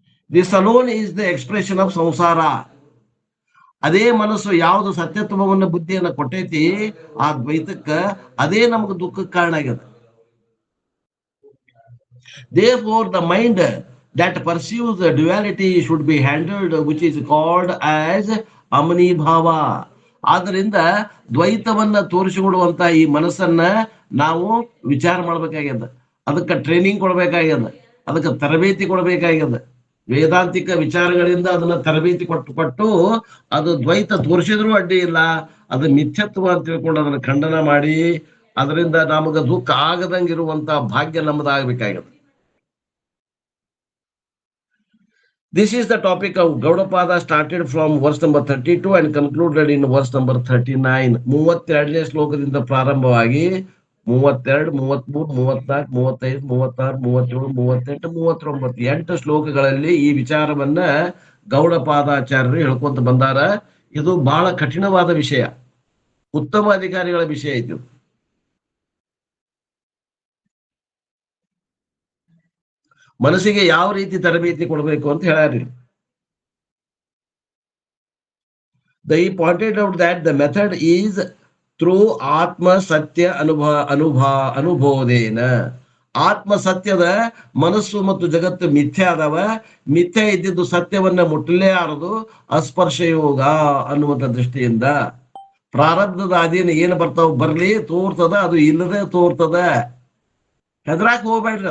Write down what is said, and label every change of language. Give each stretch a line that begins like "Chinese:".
English: This alone is the expression of samsara.
Kannada: ಅದೇ ಮನಸ್ಸು ಯಾವುದು ಸತ್ಯತ್ವವನ್ನ ಬುದ್ಧಿಯನ್ನ ಕೊಟ್ಟೈತಿ ಆ ದ್ವೈತಕ್ಕ, ಅದೇ ನಮ್ಗೆ ದುಃಖಕ್ಕೆ ಕಾರಣ ಆಗ್ಯದ.
English: Therefore, the mind that perceives the duality should be handled, which is called as amani bhava.
Kannada: ಆದ್ದರಿಂದ ದ್ವೈತವನ್ನ ತೋರಿಸಿಕೊಡುವಂತ ಈ ಮನಸ್ಸನ್ನ ನಾವು ವಿಚಾರ ಮಾಡ್ಬೇಕಾಗ್ಯದ. ಅದಕ್ಕೆ ಟ್ರೈನಿಂಗ್ ಕೊಡ್ಬೇಕಾಗ್ಯದ, ಅದಕ್ಕೆ ತರಬೇತಿ ಕೊಡ್ಬೇಕಾಗ್ಯದ. ವೇದಾಂತಿಕ ವಿಚಾರಗಳಿಂದ ಅದನ್ನ ತರಬೇತಿ ಕೊಟ್ಟು ಅದು ದ್ವೈತ ತೋರಿಸಿದ್ರು ಅಡ್ಡಿ ಇಲ್ಲ, ಅದು ಮಿಥ್ಯತ್ವ ಅಂತ ತಿಳ್ಕೊಂಡು ಅದನ್ನ ಖಂಡನ ಮಾಡಿ ಅದರಿಂದ ನಮಗ ದುಃಖ ಆಗದಂಗಿರುವಂತ ಭಾಗ್ಯ ನಮ್ಮದಾಗಬೇಕಾಗ್ಯದ.
English: This is the topic of Gaudapada, started from verse number 32 and concluded in verse number 39.
Kannada: 32ನೇ ಶ್ಲೋಕದಿಂದ ಪ್ರಾರಂಭವಾಗಿ 32, 33, 34, 35, 36, 37, 38, 39 8 ಶ್ಲೋಕಗಳಲ್ಲಿ ಈ ವಿಚಾರವನ್ನ ಗೌಡಪಾದಾಚಾರ್ಯರು ಹೇಳ್ಕೊಂತ ಬಂದಾರ. ಇದು ಬಹಳ ಕಠಿಣವಾದ ವಿಷಯ, ಉತ್ತಮ ಅಧಿಕಾರಿಗಳ ವಿಷಯ ಇದು. ಮನಸ್ಸಿಗೆ ಯಾವ ರೀತಿ ತರಬೇತಿ ಕೊಡಬೇಕು ಅಂತ ಹೇಳ್ಯಾರಿ.
English: They pointed out that the method is through
Sanskrit: ಆತ್ಮ ಸತ್ಯ ಅನುಬೋಧೇನ.
Kannada: ಆತ್ಮ ಸತ್ಯದ ಮನಸ್ಸು ಮತ್ತು ಜಗತ್ತು ಮಿಥ್ಯೆ ಆದವ. ಮಿಥ್ಯೆ ಇದ್ದಿದ್ದು ಸತ್ಯವನ್ನ ಮುಟ್ಟಲೇ ಆರದು ಅಸ್ಪರ್ಶ ಯೋಗ ಅನ್ನುವಂಥ ದೃಷ್ಟಿಯಿಂದ. ಪ್ರಾರಬ್ಧದ ಅಧೀನ ಏನು ಬರ್ತಾವ ಬರ್ಲಿ ತೋರ್ತದ, ಅದು ಇಲ್ಲದೆ ತೋರ್ತದ. ಹೆದರಾಕ್ ಹೋಗ್ಬೇಡ್ರಿ.